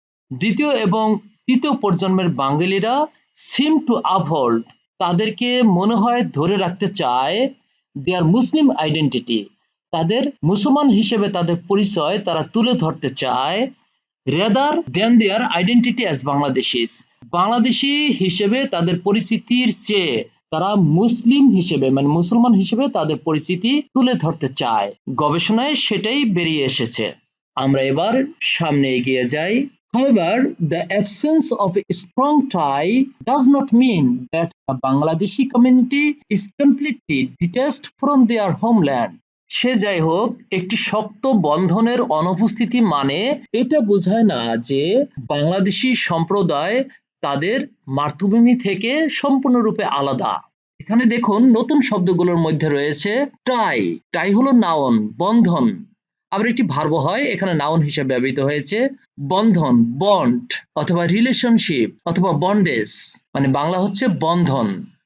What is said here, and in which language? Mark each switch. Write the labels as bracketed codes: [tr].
[bn] দ্বিতীয় এবং তৃতীয় প্রজন্মের বাঙালিরা [en] seem to uphold, [bn] তাদেরকে মনে হয় ধরে রাখতে চায় their মুসলিম আইডেন্টিটি, তাদের মুসলমান হিসেবে তাদের পরিচয় তারা তুলে ধরতে চায় [en] rather than their identity as Bangladeshis, [bn] Bangladeshi হিসেবে তাদের পরিচিতির চেয়ে তারা মুসলিম হিসেবে মানে মুসলমান হিসেবে তাদের পরিচিতি তুলে ধরতে চায়। গবেষণায় সেটাই বেরিয়ে এসেছে। আমরা এবার সামনে এগিয়ে যাই। [en] However, the absence of a strong tie does not mean that the Bangladeshi community is completely detached from their homeland. [bn] সে যাই হোক, একটি শক্ত বন্ধনের অনুপস্থিতি মানে এটা বোঝায় না যে বাংলাদেশি সম্প্রদায় তাদের মাতৃভূমি থেকে সম্পূর্ণরূপে আলাদা। এখানে দেখুন, নতুন শব্দগুলোর মধ্যে রয়েছে টাই। টাই হলো নাউন, বন্ধন। আবার একটি ভার্ব হয়, এখানে নাউন হিসেবে ব্যবহৃত হয়েছে বন্ধন, বন্ড অথবা রিলেশনশিপ অথবা বন্ডেজ মানে বাংলা হচ্ছে বন্ধন।